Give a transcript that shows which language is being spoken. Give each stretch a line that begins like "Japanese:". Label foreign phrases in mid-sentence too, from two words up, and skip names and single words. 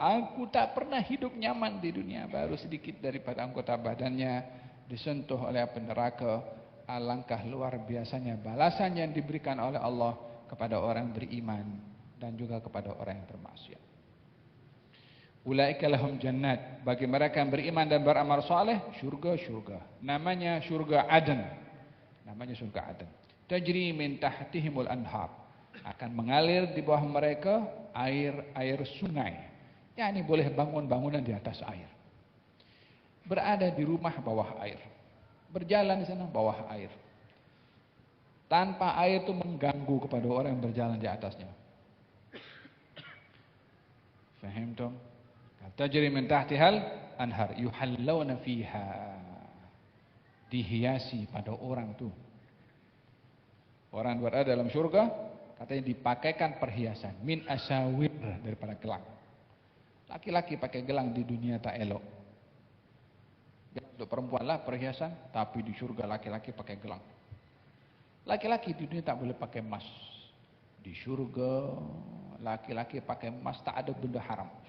Malay: Aku tak pernah hidup nyaman di dunia. Baru sedikit daripada anggota badannya disentuh oleh api neraka. Alangkah luar biasanya balasan yang diberikan oleh Allah kepada orang beriman dan juga kepada orang yang bermaksiat.
Arabic: أولئك لهم جنات.
Malay: Bagi mereka yang beriman dan beramal saleh, syurga-syurga. Namanya syurga Aden. Namanya syurga Aden.
Arabic: تجري من تحتهم الأنهار.
Malay: Akan mengalir di bawah mereka air sungai. Ya, ini boleh bangun bangunan di atas air. Berada di rumah bawah air. Berjalan di sana bawah air. Tanpa air itu mengganggu kepada orang yang berjalan di atasnya. Fahimtum?
Arabic: تجري من تحتها الأنهار يحلون فيها.
Malay: Dihiasi pada orang tu. Orang berada dalam syurga, katanya dipakaikan perhiasan
Arabic: من أساور,
Malay: daripada gelang. Laki-laki pakai gelang di dunia tak elok. Untuk perempuan lah perhiasan, tapi di surga laki-laki pakai gelang. Laki-laki di dunia tak boleh pakai emas. Di surga laki-laki pakai emas, tak ada benda haram.